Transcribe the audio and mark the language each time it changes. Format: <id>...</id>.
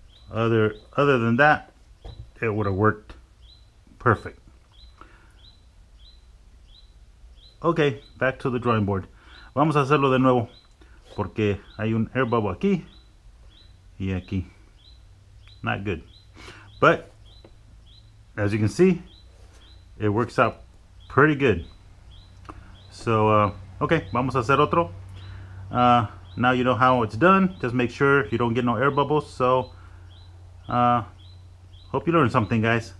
<en>Other than that, it would have worked perfect. Okay, back to the drawing board.</en> <es>Vamos a hacerlo de nuevo porque hay un air bubble aquí y aquí.</es> <en>Not good. But as you can see, it works out pretty good.</en> <es>So okay, vamos a hacer otro.</es> <en>Now you know how it's done. Just make sure you don't get no air bubbles. So hope you learned something, guys.</en>